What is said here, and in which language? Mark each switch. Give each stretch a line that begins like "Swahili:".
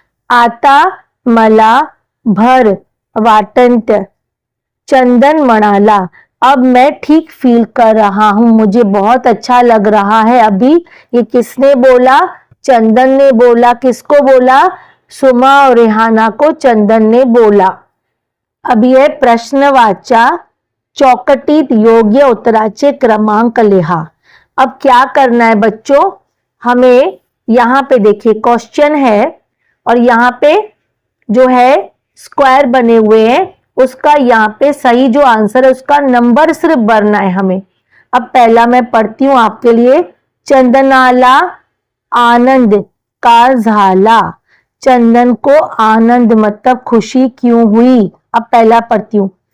Marathi: आता मला भर वाटंत, चंदन म्हणाला,
Hindi: अब मैं ठीक फील कर रहा हूं, मुझे बहुत अच्छा लग रहा है अभी। ये किसने बोला? चंदन ने बोला। किसको बोला? सुमा और रेहाना को चंदन ने बोला।
Marathi: अब ये प्रश्न वाचा चौकटीत योग्य उत्तराचे क्रमांक लिहा।
Hindi: अब क्या करना है बच्चों, हमें यहाँ पे देखिए क्वेश्चन है और यहाँ पे जो है स्क्वायर बने हुए हैं, उसका यहाँ पे सही जो आंसर है उसका नंबर सिर्फ भरना है हमें। अब पहला मैं पढ़ती हूँ आपके लिए।
Marathi: चंदनाला आनंद का झाला,
Hindi: चंदन को आनंद मतलब खुशी क्यों हुई? अब पहला पढ़ती हूँ।